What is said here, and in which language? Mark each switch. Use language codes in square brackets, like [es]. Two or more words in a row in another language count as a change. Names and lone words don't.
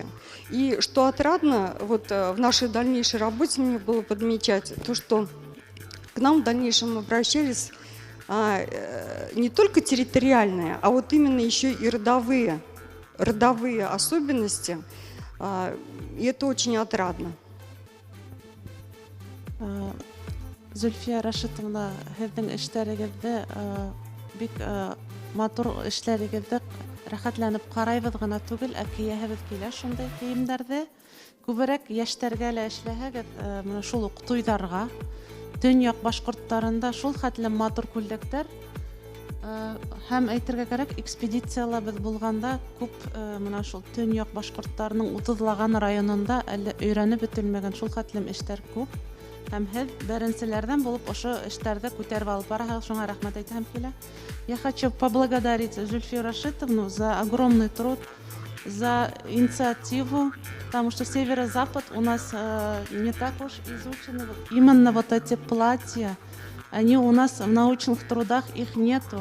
[ru] И что отрадно, вот в нашей дальнейшей работе мне было подмечать, то, что к нам в дальнейшем обращались не только территориальные, а вот именно еще и родовые особенности. И это очень отрадно. [ba] Зульфия Рашидовна, һеҙҙең эштәрегеҙҙе бик матур эшләрегеҙҙе рәхәтләнеп ҡарайбыҙ ғына түгел, ә кейәһебеҙ килә шундай кейемдәрҙе. Күберәк йәштәргә лә эшләһәгеҙ, менә шул уҡ туйҙарға, төньяҡ башҡорттарында шул хәтлем матур күлдәктәр. Һәм әйтергә кәрәк, экспедициялә беҙ булғанда күп менә шул төньяҡ башҡорттарының 30-лаган районында әле өйрәнеп бөтөлмәгән шул хәтлем эштәр күп. Һәм һеҙ беренселәрҙән булып ошо эштәрҙе күтәреп алып бараһығыҙ, шуңа рәхмәт әйтәһем килә. [ru] Я хочу поблагодарить Зульфию Рашидовну за огромный труд, за инициативу, потому что северо-запад у нас не так уж изучены. Именно вот эти платья, они у нас в научных трудах, их нету.